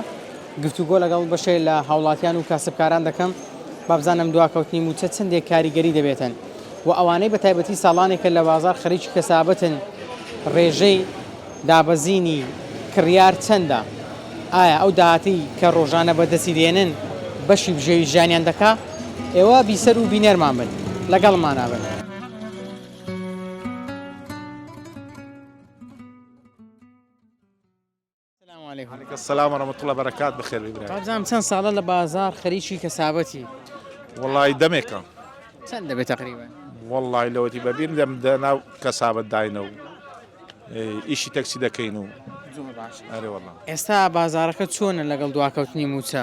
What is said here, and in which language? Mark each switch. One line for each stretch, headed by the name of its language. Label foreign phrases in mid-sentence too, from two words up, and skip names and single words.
Central Kurdish: گفتوگۆ لەگەڵ بەشێک لە هاوڵاتیان و کاسبکاران دەکەم با بزانم دواکەوتنی موچە چەندێک کاریگەری دەبێتن و ئەوانەی بە تایبەتی ساڵانێکە لە بازار خەریکی کەسابەتن ڕێژەی دابەزینی کڕیار چەندە؟ ئایا ئەو داهاتی کە ڕۆژانە بەدەستی دێنن بەشی بژێوی ژیانیان دەکا؟ ئێوە بیسەر و بینەرمان بن لەگەڵمانە بن.
Arabic: عليك السلام ورحمة الله وبركاته. بخير إبراهيم.
Central Kurdish: بابزانم چەند ساڵە لە بازار خەریکی کەسابەتی؟ والله دمێکە. چەند دەبێت تقریبا؟ والله لەوەتی بەبیرم دەناو کەسابەت داینە و ئیشی تەکسی دەکەین و زۆر باش. ئەرێ والله. ئێستا بازارەکە چۆنە لەگەڵ دواکەوتنی موچە؟